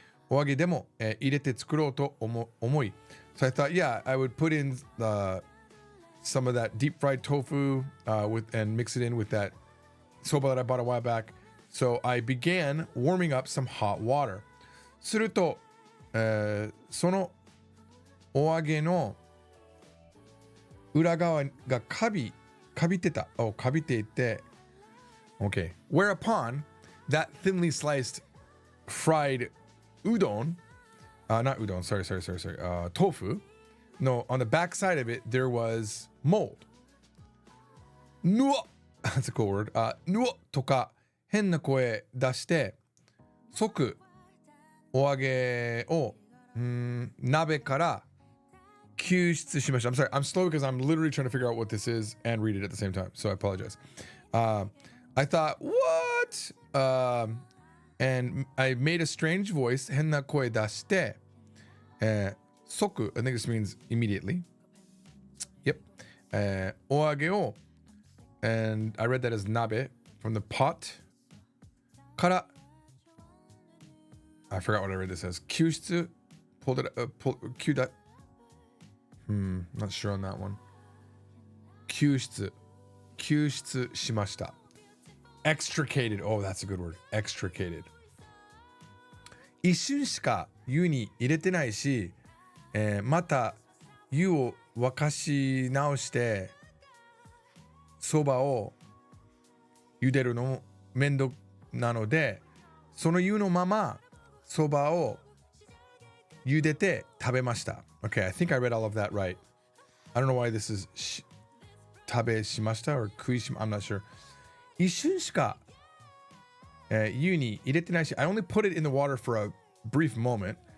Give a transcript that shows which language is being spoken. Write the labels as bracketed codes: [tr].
[ja] Oage demo, 入れて作ろうと思い. [en] So I thought, yeah, I would put in some of that deep fried tofu and mix it in with that soba that I bought a while back. So I began warming up some hot water. [ja] すると、そのお揚げの裏側がカビていて Okay. [en] Whereupon that thinly sliced fried udon, not udon, sorry, tofu, no, on the back side of it there was mold. ぬわ That's a cool word. [ja] ぬわとか変な声出して即お揚げを鍋から救出しました。 [en] I'm sorry, I'm slow because I'm literally trying to figure out what this is and read it at the same time, so I apologize. I thought, what? And I made a strange voice, [ja] 変な声出して、即 [en] I think this means immediately. Yep. [ja] お揚げを [en] and I read that as nabe from the pot [ja] から [en] I forgot what I read this as. [ja] 救出 [en] pulled it Q that. Not sure on that one. [ja] 救出 しました [en] extricated. Oh, that's a good word. extricated. [ja] 一瞬しか湯に入れてないし、また湯を沸かし直してそばを茹でるのも面倒なので、その湯のままそばを茹でて食べました。 [en] Okay, I think I read all of that right. I don't know why this is [ja] 食べしました [en] or [ja] 食いしま [en] I'm not sure. [ja] 一瞬しか、湯に入れてないし [en] I only put it in the water for a brief moment.